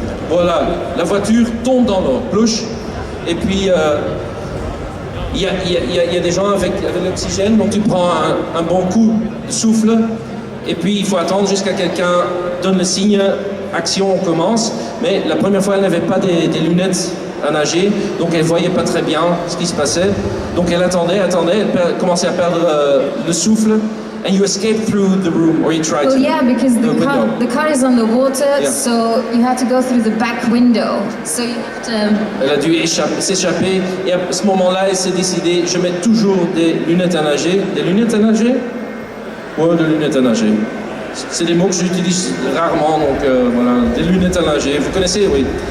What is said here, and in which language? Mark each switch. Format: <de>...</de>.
<fr>Voilà, la voiture tombe dans l'eau, plouche. Et puis il y a des gens avec l'oxygène, donc tu prends un bon coup de souffle, et puis il faut attendre jusqu'à quelqu'un donne le signe, action, on commence. Mais la première fois, elle n'avait pas des lunettes à nager, donc elle voyait pas très bien ce qui se passait. Donc elle attendait, elle commençait à perdre le souffle.</fr> <en>And you escaped through the room, or you tried to? Well, yeah, because the car is on the water, Yeah. so you had to go through the back window. So you have to...</en> <fr>Elle a dû s'échapper, et à ce moment-là, elle s'est décidée, je mets toujours des lunettes à nager. Des lunettes à nager? Ouais, des lunettes à nager. C'est des mots que j'utilise rarement, donc voilà, des lunettes à nager. Vous connaissez, oui.</fr>